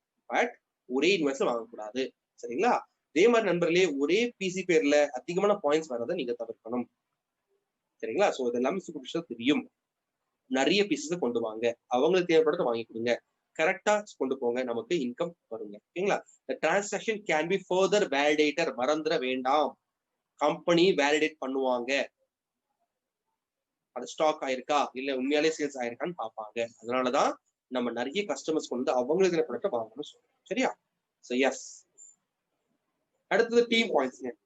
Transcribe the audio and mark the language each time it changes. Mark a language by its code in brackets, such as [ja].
[ta] But ஒரே இன்வாய்ஸ்ல வாங்கக்கூடாது. சரிங்களா? அதே மாதிரி நண்பர்களே, ஒரே பிசி பேர்ல அதிகமான பாயிண்ட்ஸ் வரதை நீங்க தவிர்க்கணும். சரிங்களா? சோ இதெல்லாம் சூப்பர்ஃபிஷியல் தெரியும். நிறைய பீசஸ் கொண்டு வாங்க, அவங்களுக்கு தேவைப்படுறத வாங்கி கொடுங்க, கரெக்டா கொண்டு போங்க, நமக்கு இன்கம் வருங்க. ஓகேங்களா? [en] the transaction can be further validated. [ta] மறந்துட வேண்டாம், கம்பெனி வேலிடேட் பண்ணுவாங்க. அது ஸ்டாக் ஆயிருக்கா இல்ல உண்மையாலே சேல்ஸ் ஆயிருக்கான்னு பார்ப்பாங்க. அதனாலதான் நம்ம நிறைய கஸ்டமர்ஸ் கொண்டு அவங்களுக்கு ப்ராடக்ட் வாங்கணும்னு சொல்றோம். சரியா? So yes. அடுத்தது டீம் பாயிண்ட்ஸ்.